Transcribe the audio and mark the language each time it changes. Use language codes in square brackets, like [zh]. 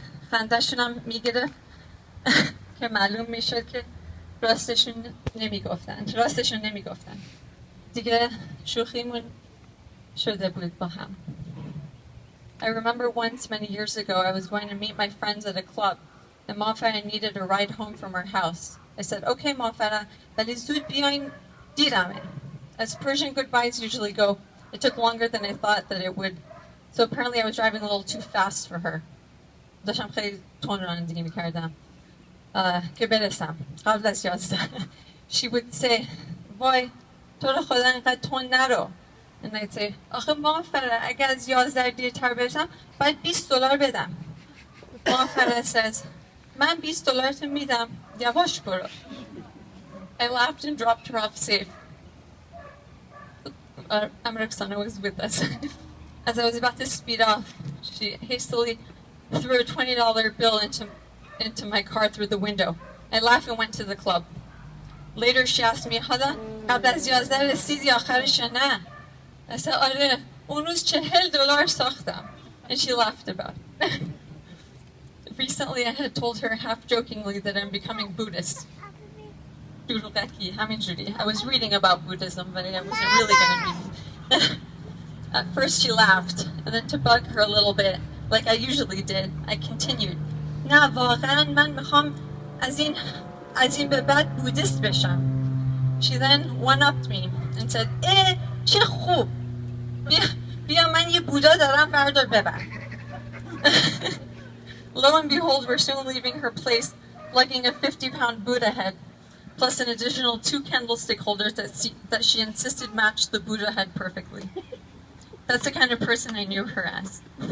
[fa] خندهشون هم میگرفت که معلوم میشد که راستشون نمیگفتن. دیگه شوخیمون شده بود با هم. [en] I remember once many years ago I was going to meet my friends at a club and Ma Farah needed a ride home from her house. I said, "Okay, [fa] Ma Farah, ولی زود بیاین دیرمه." [en] As Persian goodbyes usually go, it took longer than I thought that it would. So apparently I was driving a little too fast for her. [fa] داشتم خیلی تون رانندگی میکردم که برسم قبل از 11. [en] She would say, [fa] "وای تو رو خدا اینقدر تون نرو." [en] And I'd say, [fa] آخه ما فرا اگر از 11 دیرتر برسم باید $20 بدم. ما فرا [en] says, [fa] من $20 میدم یواش برو. [en] I laughed and dropped her off safe. Amraksana was with us. As I was about to speed off, she hastily threw a $20 bill into my car through the window. I laughed and went to the club. Later she asked me, حالا قبل از 11 رسیدی آخرش یا نه؟ I said, آره اون روز $40 ساختم. And she laughed about it. Recently I had told her half jokingly that I'm becoming Buddhist. I was reading about Buddhism, but I wasn't really going to be. At first she laughed, and then to bug her a little bit, like I usually did, I continued. [fa] نه واقعا من میخوام از این به بعد بودیست بشم. [en] She then one-upped me and said, [fa] چه خوب. بیا من یه بودا دارم بردار ببر. [en] Lo and behold, we're soon leaving her place, lugging a 50-pound Buddha head, plus an additional 2 candlestick holders that she insisted matched the Buddha head perfectly. That's the kind of person I knew her as.